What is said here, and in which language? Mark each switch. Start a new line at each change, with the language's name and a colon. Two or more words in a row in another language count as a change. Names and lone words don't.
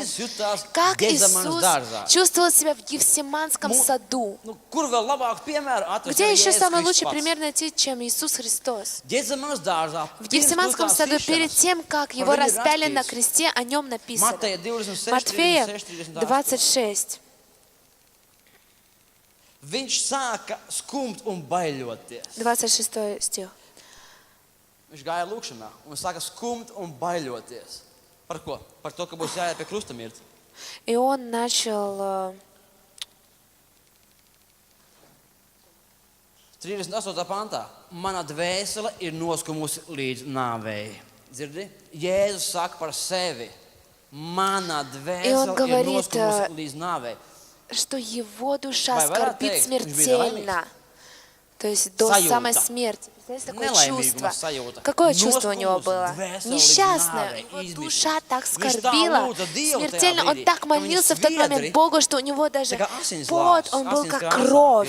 Russian: Как Иисус чувствовал себя в Гефсиманском саду? Где еще самый лучший пример найти, чем Иисус Христос? В Гефсиманском саду, перед тем, как его распяли на кресте, о нем написано. Матфея 26.
Latvian: Viņš sāka skumt un baiļoties.
Russian: 26 стих.
Latvian: Viņš gāja lūkšanā un sāka skumt un baiļoties. Par ko? Par to, ka būs jāiet pie krusta mirt.
Russian: И он начал...
Latvian: 38. pantā. Mana dvēsele ir noskumusi līdz nāvei. Dzirdi? Jēzus saka par sevi. Mana dvēsele ir noskumusi līdz nāvei.
Russian: Что его душа скорбит смертельно. То есть до самой смерти. Знаете, такое чувство. Какое чувство у него было? Несчастное. Его душа так скорбила смертельно. Он так молился в тот момент Богу, что у него даже пот, он был как кровь.